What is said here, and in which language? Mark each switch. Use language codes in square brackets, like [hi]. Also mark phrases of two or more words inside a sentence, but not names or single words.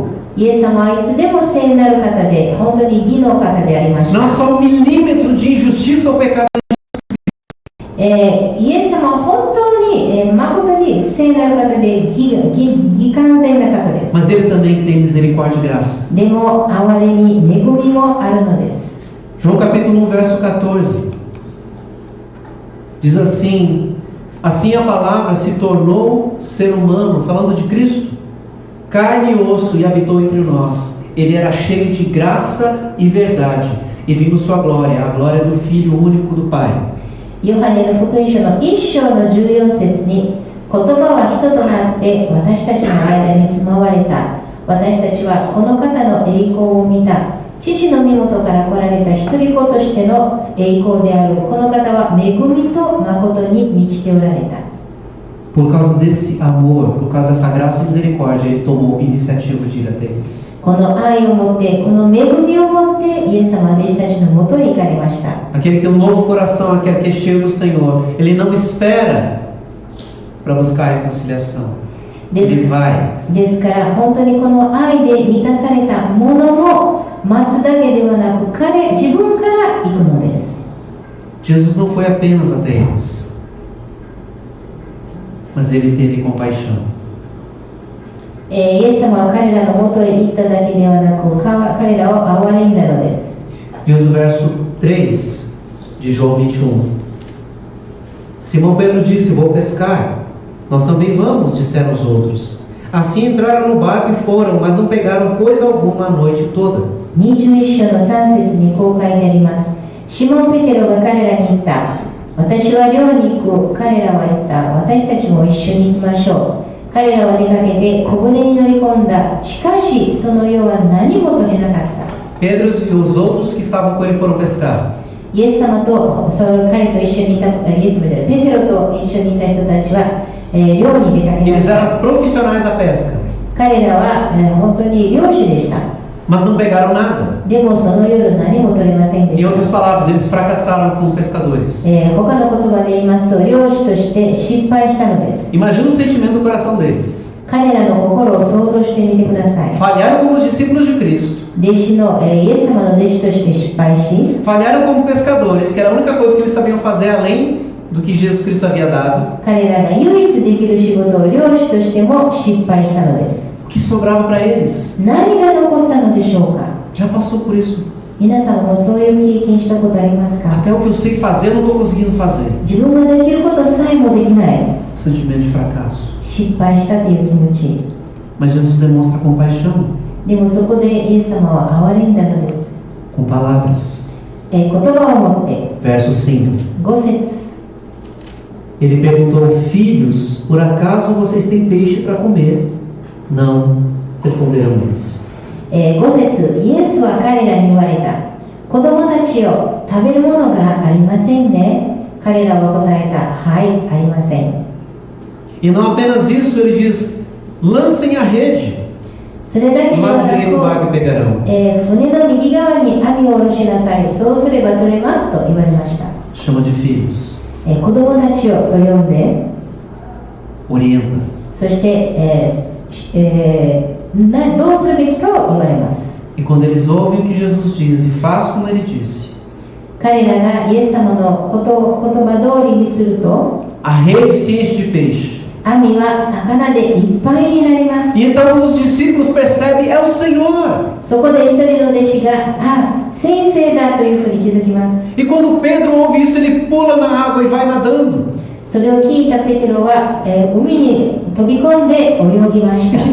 [ja] イエス様はいつでも聖なる方で、本当に義の方でありました。 [pt] Não há só milímetro de injustiça ou pecado. [ja] イエス様は本当に、誠に聖なる方で義完全な方です。 [pt] Mas ele também tem misericórdia e graça. [ja] でも憐れみ、恵みもあるのです。 [pt] João capítulo 1, verso 14. Diz assim: Assim a palavra se tornou ser humano, falando de Cristo, carne e osso, e habitou entre nós. Ele era cheio de graça e verdade, e vimos sua glória, a glória do Filho único do Pai. [ja] ヨハネの福音書の1章の14節に、言葉は人となって私たちの間に住まわれた。私たちはこの方の栄光を見た。父の身元から来られた一人子としての栄光である。この方は恵みと誠に満ちておられた。 [pt] Por causa desse amor, por causa dessa graça e misericórdia, ele tomou iniciativa de ir até eles. [ja] この愛を持って、この恵みを持ってイエス様は弟子たちのもとへ行かれました。 [pt] Aquele que tem um novo coração, aquele que é cheio do Senhor, ele não espera para buscar a reconciliação. Ele vai. [ja] ですから本当にこの愛で満たされたものを待つだけではなく、自分から行くのです。 [pt] Jesus não foi apenas até eles, mas ele teve compaixão. [ja] イエス様は彼らのもとへ行っただけではなく、彼らを憐れんだのです。 [pt] Diz o verso 3 de João 21. Simão Pedro disse: Vou pescar. Nós também vamos, disseram os outros. Assim entraram no barco e foram, mas não pegaram coisa alguma a noite toda. [ja] 21 章の3節にこう書いてあります。シモン・ペテロが彼らに言った。私は漁に行く。彼らは言った。私たちも一緒に行きましょう。彼らは出かけて小舟に乗り込んだ。しかしその夜は何も取れなかった。 [pt] Pedro e os outros que estavam com ele foram pescar. [ja] イエス様と彼と一緒にいたペテロと一緒にいた人たちは、漁に出かけまし [pt] Eles [ja] た。 [pt] eram profissionais da pesca, [ja] 彼らは、本当に漁師でした。 [pt] mas não pegaram nada. [ja] でもその夜何も取れませんで [pt] Em [ja] した。 [pt] outras palavras, eles fracassaram como pescadores. [ja] 他の言葉で言いますと、漁師として失敗したのです。 [pt] Imagina o sentimento do coração deles. [ja] 彼らの心を想像してみてください。 [pt] Falharam como os discípulos de Cristo. [ja] 弟子の、イエス様の弟子として失敗し、 [pt] Falharam como pescadores, que era a única coisa que eles sabiam fazer além do que Jesus Cristo havia dado. [ja] 彼らが唯一できる仕事を漁師としても失敗したのです。 [pt] O que sobrava para eles? [ja] 何が残ったのでしょうか。 [pt] Já passou por isso. [ja] 皆さんもそういう経験したことありますか？ [pt] Até o que eu sei fazer, eu não estou conseguindo fazer. [ja] 自分ができることさえもできない、 [pt] Sentimento de fracasso. [ja] 失敗したという気持ち。 [pt] Mas Jesus demonstra compaixão [ja] でもそこでイエス様は憐れんだのです。 [pt] com palavras. [ja] 言葉を持って [pt] Verso 5. [ja] 5節 [pt] Ele perguntou: Filhos, por acaso vocês têm peixe para comer? Não, responderam eles. [ja] 5 節イエスは彼らに言われた。子供たちよ、食べるものがありませんね。彼らは答えた。はい、ありません。 [pt] E não apenas isso, ele diz: lancem a rede. [ja] それだけで [pt] Do [ja] は [pt] lado [ja] な [pt] direito do [ja] く、 [pt] barco e pegarão. [ja] 船の右側に網を下ろしなさい。そうすれば取れますと言われました。 [pt] Chama de filhos. [ja] 子供たちよと呼んで、 [pt] Orienta. [ja] そして、どうするべきかを言われます。 [pt] E quando eles ouvem o que Jesus diz e faz como ele disse, [ja] 彼らがイエス様の言葉通りにすると、 [pt] a rede se enche de peixe. [ja] 網は魚でいっぱいになります。 [pt] E então os discípulos percebem: é o Senhor. [ja] そこで一人の弟子が、先生だというふうに気づきます。 [pt] E quando Pedro ouve isso, ele pula na água e vai nadando. [ja] それを聞いたペテロは、海に飛び込んで泳ぎました。